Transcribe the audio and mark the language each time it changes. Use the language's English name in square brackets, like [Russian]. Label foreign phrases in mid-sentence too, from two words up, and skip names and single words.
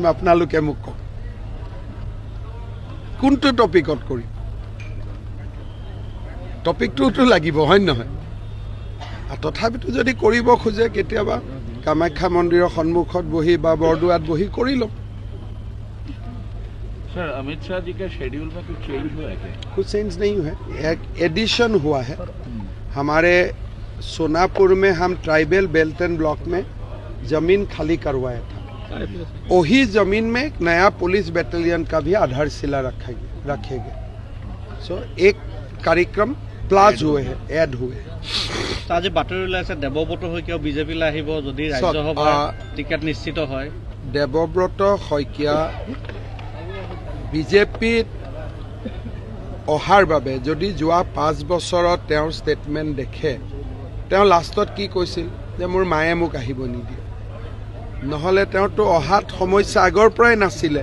[Assamese] আপোনালোকে মোক কওক, কোনটো টপিকত কৰিম? টপিকটোতো লাগিব, হয় নহয়? তথাপিতো যদি কৰিব খোজে কেতিয়াবা কামাখ্যা মন্দিৰৰ সন্মুখত বহি বা বৰদোৱাত বহি কৰি ল'ম। [Hindi] सर, अमित शाह जी का शेड्यूल में कुछ चेंज हुआ है क्या? कुछ चेंज नहीं हुआ है, एक एडिशन हुआ है। हमारे सोनापुर में हम [English] tribal belt and block [Hindi] में जमीन खाली करवाया था, वही जमीन में एक नया पुलिस बैटालियन का भी आधारशिला रखेंगे। सो एक कार्यक्रम प्लास हुए हैं, ऐड हुए हैं। [Assamese] আজি বাতৰি ওলাইছে দেৱব্ৰত শইকীয়া বিজেপিলৈ আহিব যদি ৰাজ্যসভা টিকেট নিশ্চিত হয়। দেৱব্ৰত শইকীয়া বিজেপিত অহাৰ বাবে যদি যোৱা 5 বছৰত তেওঁৰ ষ্টেটমেণ্ট দেখে, তেওঁ লাষ্টত কি কৈছিল যে মোৰ মায়ে মোক আহিব নিদিয়ে, নহ'লে তেওঁতো অহাত সমস্যা আগৰ পৰাই নাছিলে।